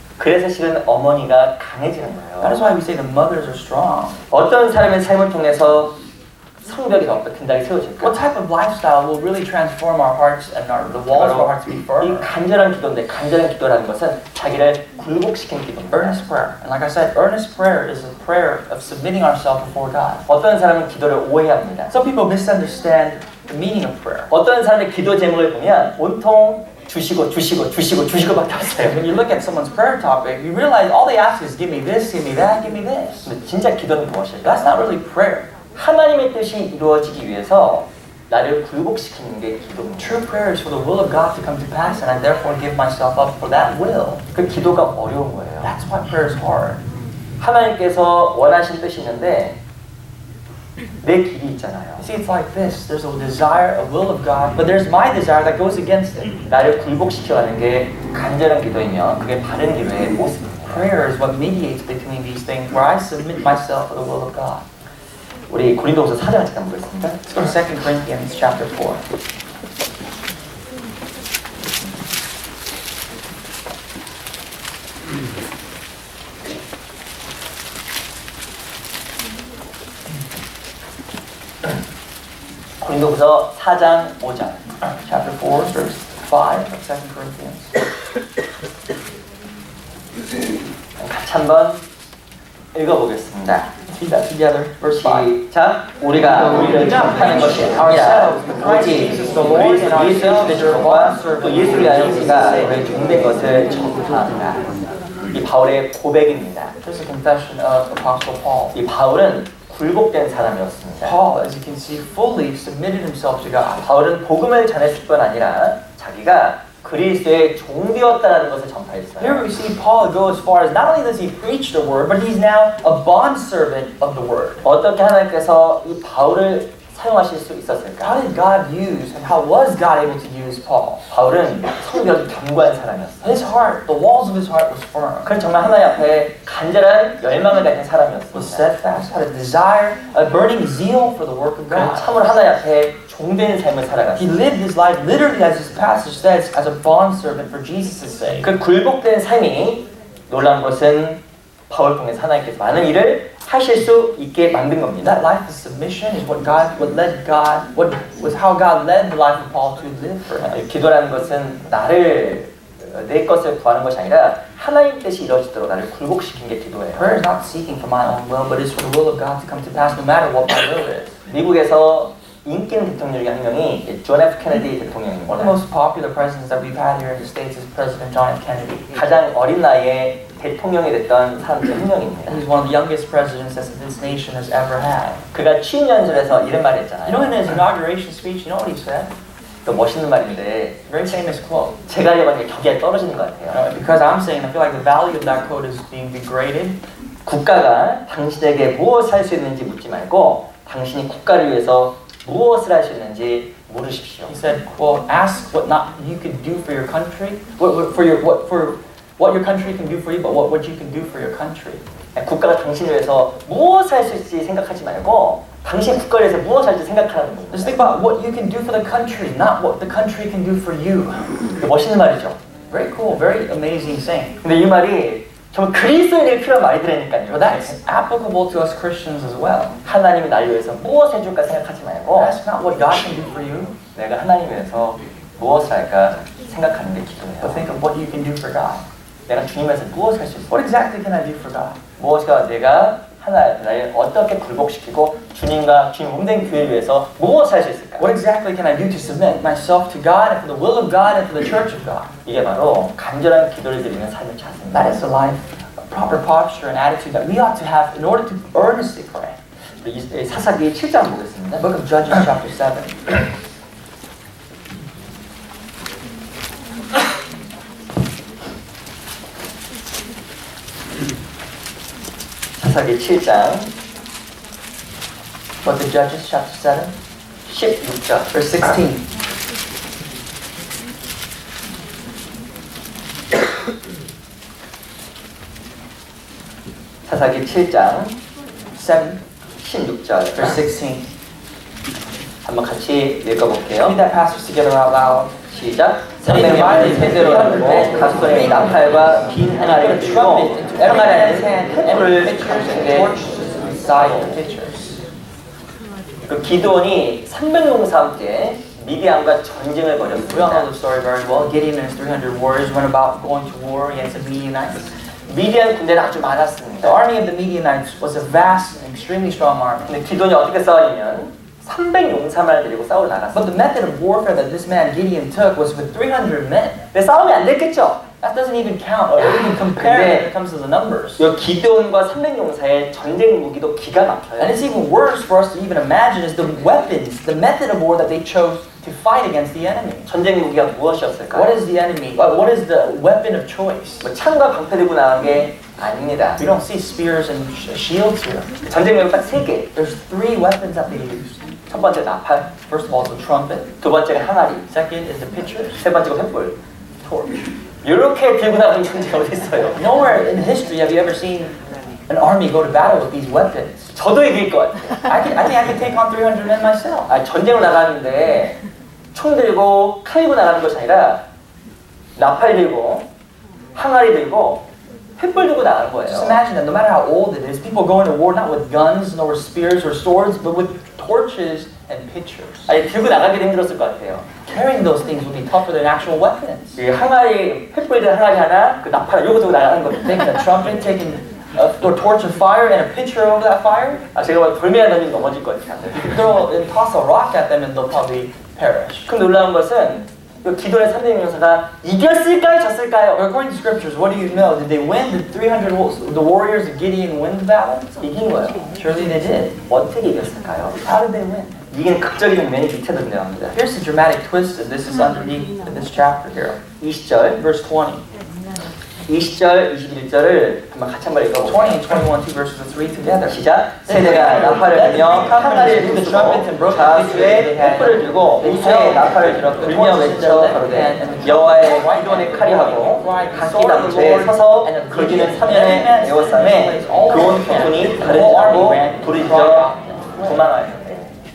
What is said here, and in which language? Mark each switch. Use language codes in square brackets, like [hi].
[ko] 그래서 실은 어머니가 강해지는 [en] That is why we say the mothers are strong. [ko] 어떤 사람의 삶을 통해서 성벽이 더 든든하게 세워질까? [en] What type of lifestyle will really transform our hearts and the walls of our hearts to be [ko] 이 [en] firmer? [ko] 간절한 기도인데 간절한 기도라는 것은 자기를 굴복시키는 기도입니다. [en] Earnest prayer. And like I said, earnest prayer is a prayer of submitting ourselves before God. [ko] 어떤 사람은 기도를 오해합니다. [en] Some people misunderstand the meaning of prayer. [ko] 어떤 사람의 기도 제목을 보면 온통 주시고밖에 없어요. [en] When you look at someone's prayer topic, you realize all they ask is, give me this, give me that, give me this. [ko] 근데 진짜 기도는 무엇일까? [en] That's not really prayer. [ko] 하나님의 뜻이 이루어지기 위해서 나를 굴복시키는 게 기도입니다. [en] True prayer is for the will of God to come to pass, and I therefore give myself up for that will. [ko] 그 기도가 어려운 거예요. [en] That's why prayer is hard. [ko] 하나님께서 원하신 뜻이 있는데 내 길이 있잖아요. [en] You see, it's like this. There's a desire, a will of God, but there's my desire that goes against it. [ko] 나를 굴복시켜가는 게 간절한 기도이며 그게 바른 기도의 모습입니다. [en] Prayer is what mediates between these things, where I submit myself for the will of God. [ko] 우리 고린도후서 4장 잠깐 보겠습니다. [en] Let's go to 2 Corinthians chapter 4. [ko] 고린도후서 4장 5절. [en] Chapter 4, verse 5 of 2 Corinthians. [ko] 같이 한번 읽어보겠습니다. [en] Let's Read that together. Verse 5. [ko] 시작. 우리가 우리를 기록하는 것이 아니라 오직 그리스도 예수의 주와 또 예수 위하여 우리가 우리의 종된 것을 전파한다. 이 바울의 고백입니다. [en] This is a confession of Apostle Paul. [ko] 이 바울은 굴복된 사람이었습니다. [en] Paul, as you can see, fully submitted himself to God. [ko] 바울은 복음을 전했을 뿐 아니라 자기가 그리스도의 종되었다라는 것을 전파했어요. [en] Here we see Paul go as far as not only does he preach the word, but he's now a bondservant of the word. [ko] 어떻게 하나님께서 이 바울을 사용하실 수 있었을까? [en] How did God use and how was God able to use Paul? [ko] 바울은 성벽이 견고한 사람이었어요. [en] His heart, the walls of his heart was firm. [ko] 그는 정말 하나님 앞에 간절한 열망을 가진 [en] Was [ko] 사람이었습니다. [en] steadfast, had a desire, a burning zeal for the work of [ko] 그는 [en] God. [ko] 참으로 하나님 앞에 종된 삶을 [en] He [ko] 살아갔어요. [en] lived his life literally, as this passage says, as a bondservant for Jesus' sake. [ko] 그 굴복된 삶이 놀라운 것은 바울 통해서 하나님께서 많은 일을 하실 수 있게 만든 겁니다. [en] That life of submission is what was how God led the life of Paul to live for him. [ko] 기도라는 것은 내 것을 구하는 것이 아니라 하나님 뜻이 이루어지도록 나를 굴복시킨 게 기도예요. [en] Prayer is not seeking for my own will, but is for the will of God to come to pass no matter what my will is. [ko] 미국에서 인기 있는 대통령 중에 한 명이 존 F 케네디 [en] One of the [ko] 대통령입니다. [en] most popular presidents that we've had here in the States is President John F. Kennedy. [ko] 가장 어린 나이에 대통령이 됐던 사람 중 한 명입니다. [en] He's one of the youngest presidents that this nation has ever had. [ko] 그가 취임 연설에서 이런 말을 했잖아요. [en] know, in his inauguration speech, you know what he said? [ko] 또 멋있는 말인데 [en] Very famous quote. [ko] 제가 하려고 하니까 격이 떨어지는 것 같아요. [en] Because I'm saying, I feel like the value of that quote is being degraded. [ko] 국가가 당신에게 무엇을 할 수 있는지 묻지 말고 당신이 국가를 위해서 무엇을 할 수 있는지 물으십시오. [en] He said, "Quote: Ask what not you can do for your country, what your country can do for you, but what you can do for your country." [ko] 국가가 당신을 위해서 무엇을 할 수 있을지 생각하지 말고 당신 국가를 위해서 무엇을 할지 생각하라는 겁니다. [en] Just think about what you can do for the country, not what the country can do for you. [ko] 멋있는 말이죠. [en] Very cool, very amazing saying. [ko] 근데 이 말이 정말 그리스도인에게 필요한 말이 되니까요. [en] But that's applicable to us Christians as well. [ko] 하나님이 나를 위해서 무엇을 해줄까 생각하지 말고 [en] Ask not what God can do for you, [ko] 내가 하나님 위해서 무엇을 할까 생각하는 게 [en] but [ko] 기도예요. [en] think of what you can do for God. [ko] 내가 주님 위해서 무엇을 할 수 있을까? [en] What exactly can I do for God? [ko] 무엇과 내가 나를 어떻게 굴복시키고 주님과 주님 몸된 교회를 위해서 무엇을 할 수 있을까? [en] What exactly can I do to submit myself to God and for the will of God and for the church of God? [ko] 이게 바로 간절한 기도를 드리는 삶의 자세입니다. [en] That is the life, a proper posture and attitude that we ought to have in order to earnestly pray. [ko] 우리 사사기 7장 보겠습니다. [en] Book of Judges chapter 7. [ko] 사사기 7장 [en] Book of Judges chapter 7, [ko] 16절 [en] verse 16. [ko] 사사기 7장 [en] 7, [ko] 16절 [en] verse 16. [ko] 한번 같이 읽어볼게요. [en] Read that passage together out loud. [ko] 시작. 상대방을 세대로 나누고 각손에 나팔과 빈 항아리를 주고 항아리에는 횃불을 가운데 그 기드온이 300용사 함께 미디안과 전쟁을 [en] We all know [ko] 벌였습니다. [en] the story very well. Gideon and his 300 warriors went about going to war against the Midianites. [ko] 미디안 군대는 아주 [en] The [ko] 많았습니다. [en] army of the Midianites was a vast and extremely strong army. [ko] 근데 기드온이 어떻게 싸웠냐면 300용사만을 데리고 싸우러 [en] But [ko] 나갔습니다. [en] the method of warfare that this man Gideon took was with 300 men. [ko] 근데 싸움이 안 됐겠죠? [en] That doesn't even count or even compare when it comes to the numbers. [ko] 이 기드온과 300용사의 전쟁 무기도 기가 막혀요. [en] And it's even worse for us to even imagine is the weapons, the method of war that they chose to fight against the enemy. [ko] 전쟁 무기가 무엇이었을까요? [en] What is the enemy? What is the weapon of choice? [ko] 뭐 창과 방패 들고 나간 게 아닙니다. [en] We don't see spears and shields here. [ko] 전쟁 무기가 딱 3개. [en] There's 3 weapons that they used. [ko] 첫 번째 나팔, [en] First of all, the trumpet. [ko] 두 번째가 항아리, [en] Second is the pitchers, [ko] 세 번째가 횃불. [en] torch. [ko] 이렇게 들고 나가는 전쟁이 어디 있어요? [en] Nowhere in history have you ever seen an army go to battle with these weapons. [ko] 저도 이길 것 같아요. [en] I think I can take on 300 men myself. [ko] 전쟁을 나가는데 총 들고 칼 들고 나가는 것이 아니라 나팔 들고 항아리 들고 횃불 들고 나가는 [en] Just [ko] 거예요. [en] imagine that no matter how old it is, people go into war not with guns, nor with spears or swords, but with torches and pitchers. [ko] 들고 나가기도 힘들었을 것 같아요. [en] Carrying those things would be tougher than actual weapons. [ko] 이 항아리, 횃불 든 항아리 하나, 그 나팔 요거 들고 나가는 겁니다. [en] Taking a trumpet, taking a torch of fire and a pitcher over that fire, [ko] 제가 막 돌멩이 던지면 넘어질 것 같아요. [en] throw and toss a rock at them and they'll probably perish. [ko] 그 놀라운 것은 그 기도의 300명사가 이겼을까요, 졌을까요? [en] According to scriptures, what do you know? Did they win? Did the warriors of Gideon win the battle? [ko] 이긴 거예요. [en] Surely they did. [ko] 어떻게 이겼을까요? [en] How did they win? [ko] 이긴 극적인 면이 밑에 등장합니다. [en] Here's the dramatic twist, and this is underneath in this chapter here. [ko] 20절, [en] Verse 20. [ko] 20절, 21절을 한번 같이 한번 [en] 20 and 21, two verses of 3 together. [ko] 시작. 세대가 나팔을 불며 항아리를 부수고 자수에 횃불을 들고 우수에 나팔을 들어 불며 외쳐 가로되 여호와의 기도원의 칼이하고 각기 남체에 서서 거기는 3년에 에워싸매 그온 폭군이 다른 하고 불이 져 도망하였는데.